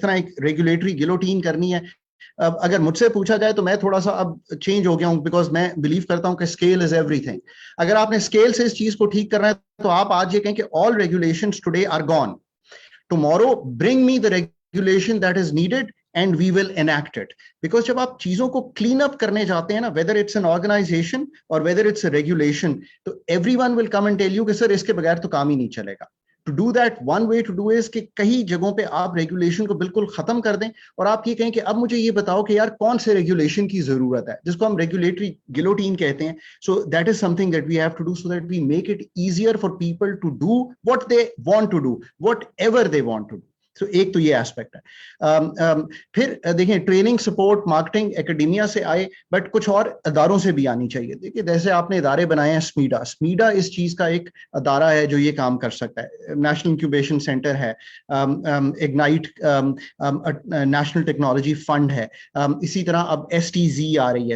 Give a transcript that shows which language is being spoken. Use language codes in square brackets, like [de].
[hi] जिस तरह एक रेगुलेटरी गिलोटीन करनी है, अगर मुझसे पूछा जाए तो मैं थोड़ा सा अब चेंज हो गया हूं, बिकॉज मैं बिलीव करता हूं कि [en] Scale is everything. [hi] अगर आपने स्केल से इस चीज को ठीक करना है तो आप आज ये कहें कि [en] All regulations today are gone, tomorrow bring me the regulation that is needed and we will enact it. [hi] Because जब आप चीजों को clean up करने जाते हैं ना, [en] whether it's an organization or whether it's a regulation, [hi] तो [en] everyone will come and tell you [hi] कि सर इसके बगैर तो काम ही नहीं चलेगा. [en] To do that, one way to do is [hi] कि कई जगहों पे आप रेगुलेशन को बिल्कुल खत्म कर दें और आप ये कहें कि अब मुझे ये बताओ कि यार कौन से रेगुलेशन की जरूरत है, जिसको हम रेगुलेटरी गिलोटीन कहते हैं. [en] So that is something that we have to do so that we make it easier for people to do what they want to do, whatever they want to do. [hi] तो एक तो ये aspect है. फिर देखें, training, support, marketing academia से आए, but कुछ और अदारों से भी आनी चाहिए. देखिए, जैसे आपने इदारे बनाए हैं, स्मीडा इस चीज का एक अदारा है जो ये काम कर सकता है. नेशनल इंक्यूबेशन सेंटर है, इग्नाइट नेशनल टेक्नोलॉजी फंड है, इसी तरह अब STZ आ रही है.